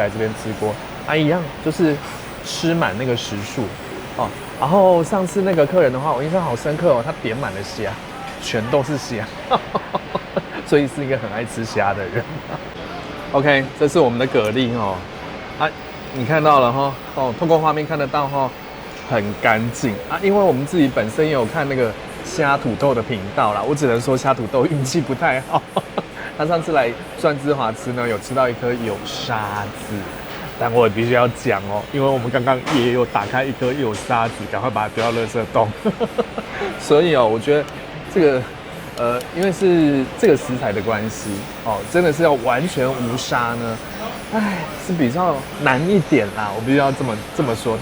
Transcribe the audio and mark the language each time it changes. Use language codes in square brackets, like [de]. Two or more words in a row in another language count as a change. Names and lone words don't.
[zh] 來這邊吃鍋一樣就是吃滿那個時數然後上次那個客人的話，我印象好深刻他點滿了蝦，全都是蝦，所以是一個很愛吃蝦的人。OK， 這是我們的蛤蜊你看到了透過畫面看得到很乾淨因為我們自己本身也有看那個蝦土豆的頻道啦，我只能說蝦土豆運氣不太好。他上次來蒜之華吃呢，有吃到一顆有沙子，但我也必須要講因為我們剛剛也有打開一顆有沙子，趕快把它丟到垃圾桶。所以我覺得這個因為是這個食材的關係真的是要完全無沙呢，是比較難一點啦，我必須要這麼說。